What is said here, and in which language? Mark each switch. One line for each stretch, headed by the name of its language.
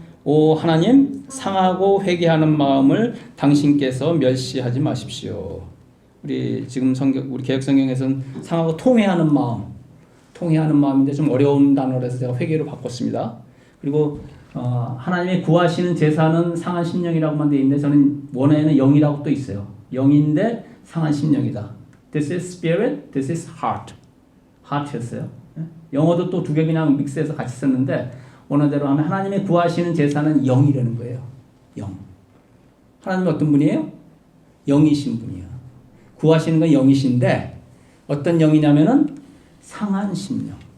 Korean: 오 하나님 상하고 회개하는 마음을 당신께서 멸시하지 마십시오. 우리 지금 우리 개혁성경에서는 상하고 통회하는 마음인데 좀 어려운 단어라서 제가 회개로 바꿨습니다. 그리고 하나님의 구하시는 제사는 상한 심령이라고만 되어 있는데 저는 원어에는 영이라고 또 있어요. 영인데 상한 심령이다.
English: This is spirit, this is heart.
Korean: heart였어요. 영어도 또 두 개 그냥 믹스해서 같이 썼는데 원어대로 하면 하나님의 구하시는 제사는 영이라는 거예요. 영. 하나님은 어떤 분이에요? 영이신 분이에요. 구하시는 건 영이신데 어떤 영이냐면은 상한 심령.